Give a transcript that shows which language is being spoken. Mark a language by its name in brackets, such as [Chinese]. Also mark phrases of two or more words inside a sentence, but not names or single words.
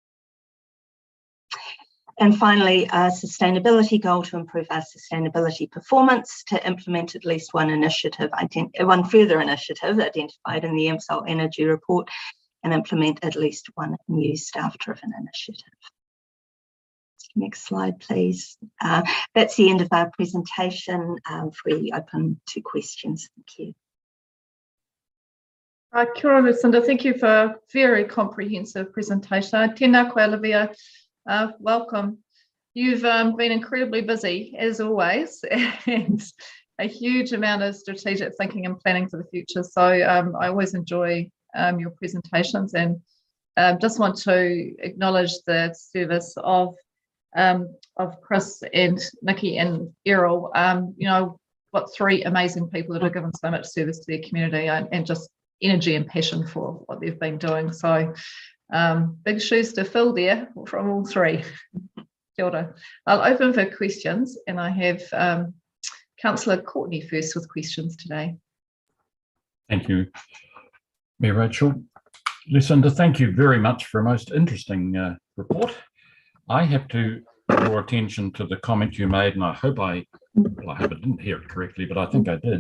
[English] And finally, a sustainability goal to improve our sustainability performance, to implement at least one further initiative identified in the MSOL Energy Report, and implement at least 1 new staff-driven initiative. Next slide, please. That's the end of our presentation. We open to questions. Thank you. [Māori] Kia ora, [English] Lucinda. Thank you for a very comprehensive presentation. [Māori] Tēnā koe, [English] Olivia. Welcome. You've been incredibly busy, as always, and a huge amount of strategic thinking and planning for the future. So I always enjoy your presentations, and just want to acknowledge the service of Chris and Nikki and Errol. You know, what 3 amazing people that have given so much service to their community, and just energy and passion for what they've been doing. So big shoes to fill there from all 3. [Māori] Kia ora. [English] I'll open for questions, and I have Councillor Courtney first with questions today. Thank you, Mayor Rachel. Lucinda, thank you very much for a most interesting report. I have to draw attention to the comment you made, and I hope I didn't hear it correctly, but I think I did.